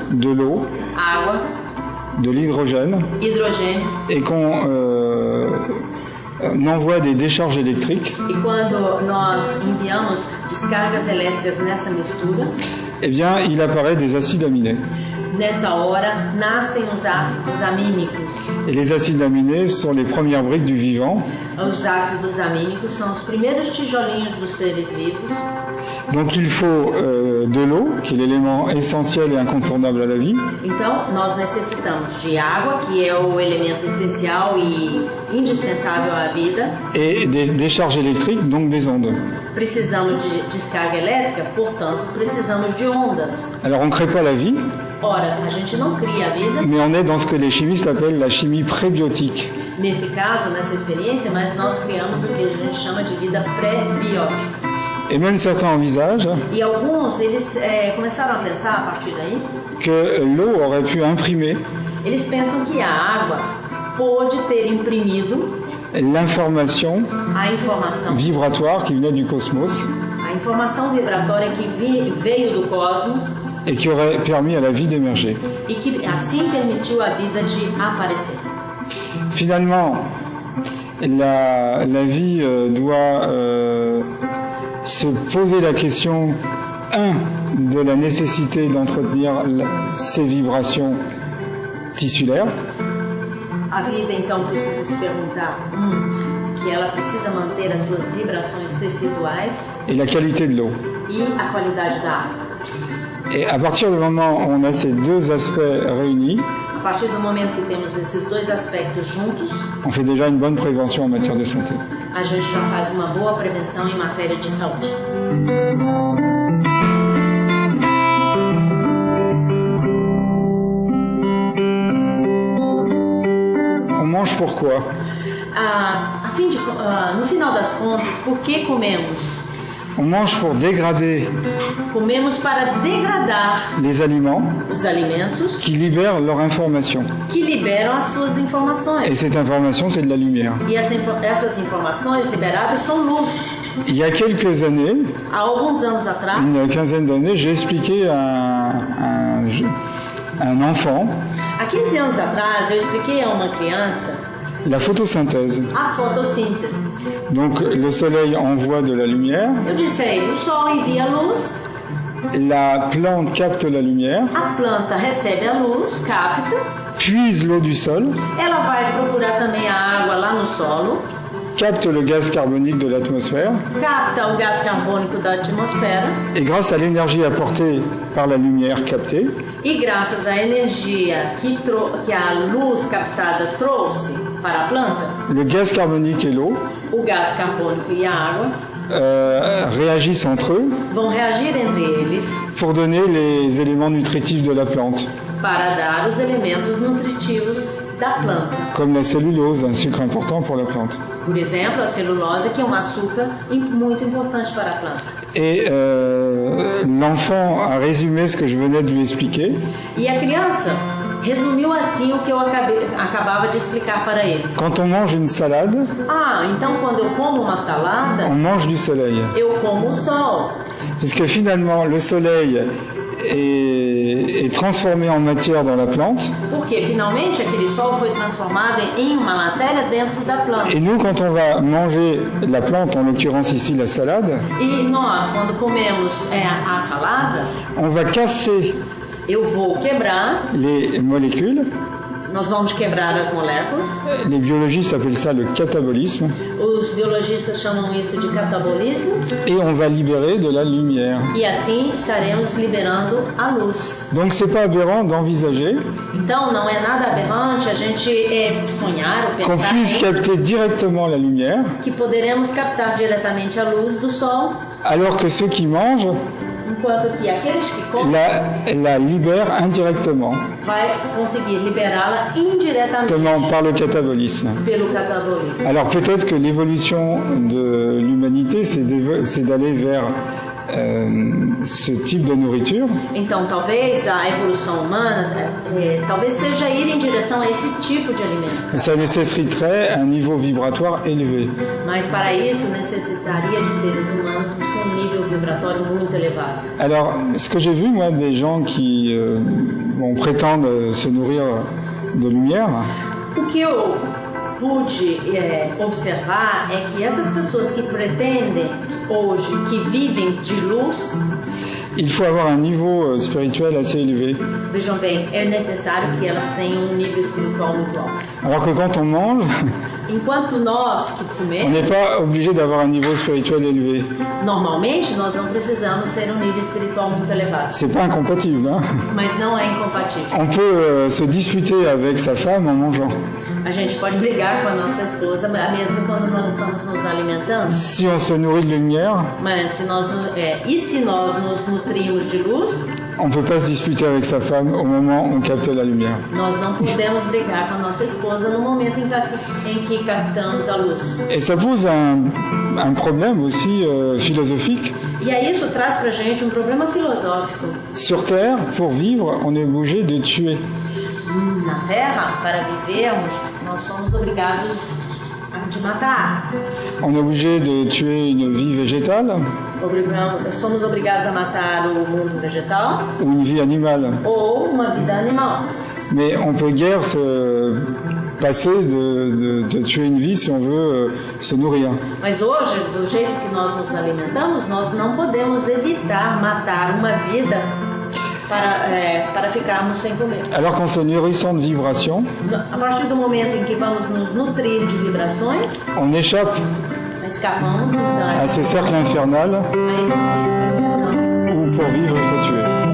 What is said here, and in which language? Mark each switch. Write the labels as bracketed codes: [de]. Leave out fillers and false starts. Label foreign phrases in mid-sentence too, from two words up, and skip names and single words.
[fr] de l'eau, [pt] água, [fr] de l'hydrogène, [pt] hidrogênio, [fr] et qu'on envoie des décharges électriques, [pt] e quando nós enviamos descargas elétricas nessa mistura, [fr] eh bien, il apparaît des acides aminés. [pt] nessa hora nascem os ácidos amínicos. [fr] Et les acides aminés sont les premières briques du vivant. [pt] Os ácidos amínicos são os primeiros tijolinhos dos seres vivos. [fr] Donc il faut de l'eau, qui est l'élément essentiel et incontournable à la vie. [pt] Então, nós necessitamos de água, que é o elemento essencial e indispensável à vida. [fr] Et des charges électriques, donc des ondes. [pt] Precisamos de descarga elétrica, portanto, precisamos de ondas. [fr] Alors on ne crée pas la vie, [pt] Ora, a gente não cria a vida, [fr] mais on est dans ce que les chimistes appellent la chimie prébiotique. [pt] nesse caso, nessa experiência, mas nós criamos o que a gente chama de vida pré-biótica. [fr] Et même certains envisagent [pt] E alguns, eles começaram a pensar, a partir daí, [fr] que l'eau aurait pu imprimer [pt] eles pensam que a água pôde ter imprimido [fr] l'information [pt] a informação [fr] vibratoire qui venait du cosmos [pt] vibratória que veio do cosmos [fr] et qui aurait permis à la vie d'émerger. [pt] e que assim permitiu a vida de aparecer. [fr] Finalement, la vie doit se poser la question, de la nécessité d'entretenir ces vibrations tissulaires. [pt] A vida então precisa se perguntar, que ela precisa manter as suas vibrações teciduais [fr] Et la qualité de l'eau. [pt] e a qualidade da água. [fr] Et à partir du moment où on a ces deux aspects réunis, [pt] A partir do momento que temos esses dois aspectos juntos, [fr] on fait déjà une bonne prévention en matière de santé. [pt] a gente já faz uma boa prevenção em matéria de saúde. [fr] On mange pourquoi? [pt] No final das contas, por que comemos? [fr] On mange pour dégrader [pt] Comemos para degradar [fr] les aliments [pt] os alimentos [fr] qui libèrent leur information. [pt] que liberam as suas informações. [fr] Et cette information, c'est de la lumière. [pt] E essas informações liberadas são luz. [fr] Il y a quelques années, [pt] Há alguns anos atrás, [fr] une quinzaine d'années, j'ai expliqué à un enfant [pt] há 15 anos atrás, eu expliquei a uma criança [fr] la photosynthèse. [pt] a fotossíntese. [fr] Donc le soleil envoie de la lumière, [pt] Eu disse a ele, o sol envia luz, [fr] la plante capte la lumière, [pt] a planta recebe a luz, capta, [fr] puise l'eau du sol, [pt] ela vai procurar também a água lá no solo, [fr] capte le gaz carbonique de l'atmosphère, [pt] capta o gás carbônico da atmosfera [fr] et grâce à l'énergie apportée par la lumière captée, [pt] e graças à energia que a luz captada trouxe para a planta, [fr] le gaz carbonique et l'eau [pt] o gás carbônico e a água [fr] réagissent entre eux [pt] vão reagir entre eles [fr] pour donner les éléments nutritifs de la plante, [pt] para dar os elementos nutritivos da planta. [fr] comme la cellulose, un sucre important pour la plante. [pt] Por exemplo, a celulose, que é um açúcar muito importante para a planta. [fr] Et l'enfant a résumé ce que je venais de lui expliquer. [pt] E a criança resumiu assim o que eu acabava de explicar para ele. [fr] Quand on mange une salade, [pt] Então quando eu como uma salada, [fr] on mange du soleil. [pt] eu como o sol. [fr] Parce que finalement, le soleil est transformé en matière dans la plante. [pt] Porque finalmente aquele sol foi transformado em uma matéria dentro da planta. [fr] Et nous, quand on va manger la plante, en l'occurrence ici la salade, [pt] E nós, quando comemos a salada, [fr] on va casser [pt] eu vou quebrar, [fr] les molécules. [pt] nós vamos quebrar as moléculas. [fr] Les biologistes appellent ça le catabolisme. [pt] Os biologistas chamam isso de catabolismo. [fr] Et on va libérer de la lumière. [pt] E assim estaremos liberando a luz. [fr] Donc c'est pas aberrant d'envisager [pt] Então não é nada aberrante a gente sonhar ou [fr] qu'on [pt] pensar [fr] puisse capter directement la lumière, [pt] que poderemos captar diretamente a luz do sol, [fr] alors que ceux qui mangent [pt] enquanto que aqueles que comem [fr] la libèrent indirectement, [pt] vai conseguir liberá-la indiretamente [fr] par le catabolisme. [pt] pelo catabolismo. [fr] Alors peut-être que l'évolution de l'humanité, c'est d'aller vers ce type de nourriture. [pt] Então talvez a evolução humana talvez seja ir em direção a esse tipo de alimento. [fr] Mais ça nécessiterait un niveau vibratoire élevé. [pt] Mas para isso necessitaria de seres humanos com um nível vibratório muito elevado. [fr] Alors, ce que j'ai vu, moi, des gens qui prétendent se nourrir de lumière, [pt] O que eu pude observar é que essas pessoas que pretendem hoje, que vivem de luz, [fr] il faut avoir un niveau spirituel assez élevé. [pt] Vejam bem, é necessário que elas tenham um nível espiritual muito alto. [fr] Alors que quand on mange, [pt] Enquanto nós que [fr] on n'est [pt] comemos, [fr] pas obligé d'avoir un niveau spirituel élevé. [pt] normalmente nós não precisamos ter um nível espiritual muito elevado. [fr] C'est pas incompatible, hein? [pt] Mas não é incompatível. [fr] On peut se disputer avec sa femme en mangeant. [pt] A gente pode brigar com a nossa esposa, mesmo quando nós estamos nos alimentando. [fr] Si on se nourrit de lumière, [pt] Mas se nós, e se nós nos nutrimos de luz, [fr] on ne peut pas se disputer avec sa femme au moment où on capte la lumière. [pt] nós não podemos brigar com a nossa esposa no momento em que captamos a luz. [fr] Et ça pose un problème aussi philosophique. [pt] E aí isso traz pra gente um problema filosófico. [fr] Sur Terre, pour vivre, on est obligé de tuer. [pt] Na Terra, para vivermos, nós somos obrigados de matar. [fr] On est obligé de tuer une vie végétale [pt] Somos obrigados a matar o mundo vegetal [fr] ou une vie animale. [pt] ou uma vida animal. [fr] Mais on peut guère se passer de tuer une vie si on veut se nourrir. [pt] Mas hoje, do jeito que nós nos alimentamos, nós não podemos evitar matar uma vida para ficarmos sem comer. [fr] Alors qu'en se nourrissant de vibrations, [pt] A partir do momento em que vamos nos nutrir de vibrações, [fr] on échappe [pt] escapamos [fr] à ce cercle infernal [pt] a esse ciclo infernal. [fr] où pour vivre il faut tuer.